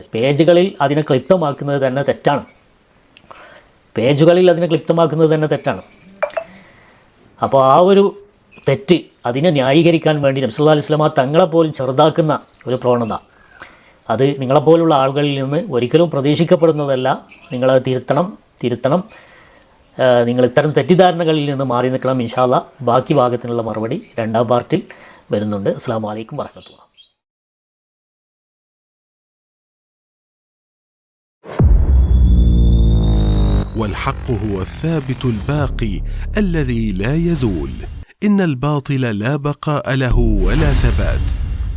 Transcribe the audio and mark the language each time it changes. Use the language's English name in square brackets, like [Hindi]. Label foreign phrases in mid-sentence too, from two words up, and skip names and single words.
[Malayalam] പേജുകളിൽ അതിനെ ക്ലിപ്തമാക്കുന്നത് തന്നെ തെറ്റാണ്. അപ്പോൾ ആ ഒരു തെറ്റ്, അതിനെ ന്യായീകരിക്കാൻ വേണ്ടി നബി [Arabic] صلى الله عليه وسلم [Malayalam] തങ്ങളെപ്പോലും ചെറുതാക്കുന്ന ഒരു പ്രവണത, അത് നിങ്ങളെപ്പോലുള്ള ആളുകളിൽ നിന്ന് ഒരിക്കലും പ്രതീക്ഷിക്കപ്പെടുന്നതല്ല. നിങ്ങളത് തിരുത്തണം. നിങ്ങൾ ഇത്തരം തെറ്റിദ്ധാരണകളിൽ നിന്ന് മാറി നിൽക്കണം. [Arabic] إن شاء الله [Malayalam] ബാക്കി ഭാഗത്തിനുള്ള മറുപടി 2ാം പാർട്ടിൽ വരുന്നുണ്ട്. [Arabic] السلام عليكم ورحمة الله. والحق هو الثابت الباقي الذي لا يزول. إن الباطل لا بقاء له ولا ثبات.